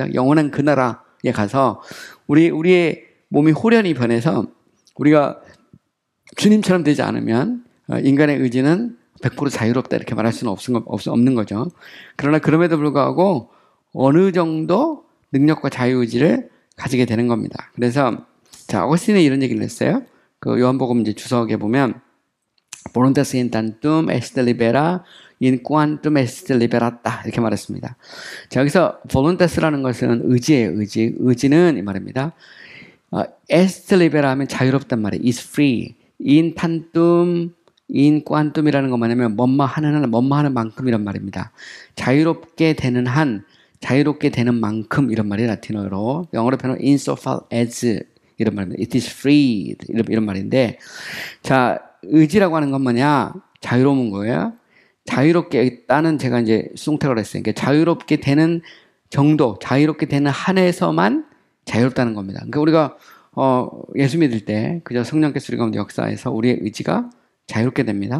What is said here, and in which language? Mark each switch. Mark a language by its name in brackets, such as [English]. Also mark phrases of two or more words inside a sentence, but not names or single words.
[Korean] 영원한 그 나라에 가서 우리의 몸이 홀연히 변해서 우리가 주님처럼 되지 않으면 인간의 의지는 100% 자유롭다 이렇게 말할 수는 없는 거죠. 그러나 그럼에도 불구하고 어느 정도 능력과 자유의지를 가지게 되는 겁니다. 그래서 자, 어거스틴이 이런 얘기를 했어요. 그 요한복음 이제 주석에 보면 [Latin] voluntas in tantum est libera in quantum est liberata [Korean] 이렇게 말했습니다. 자, 여기서 voluntas라는 것은 의지예요. 의지는 이 말입니다. [Latin] est libera [Korean] 하면 자유롭단 말이에요. [English] is free. [Latin] in tantum, in quantum [Korean] 이라는 건 뭐냐면 뭐뭐 하는 만큼이란 말입니다. 자유롭게 되는 한, 자유롭게 되는 만큼 이런 말이 라틴어로, 영어로 표현하면 [English] insofar as [Korean] 이런 말입니다. [English] It is free [Korean] 이런 말인데, 자, 의지라고 하는 건 뭐냐? 자유로운 거예요. 자유롭게 있다는 제가 이제 수동태로 했어요. 그러니까 자유롭게 되는 정도, 자유롭게 되는 한에서만 자유롭다는 겁니다. 그러니까 우리가 예수 믿을 때 그저 성령께서 우리 가운데 역사해서 우리의 의지가 자유롭게 됩니다.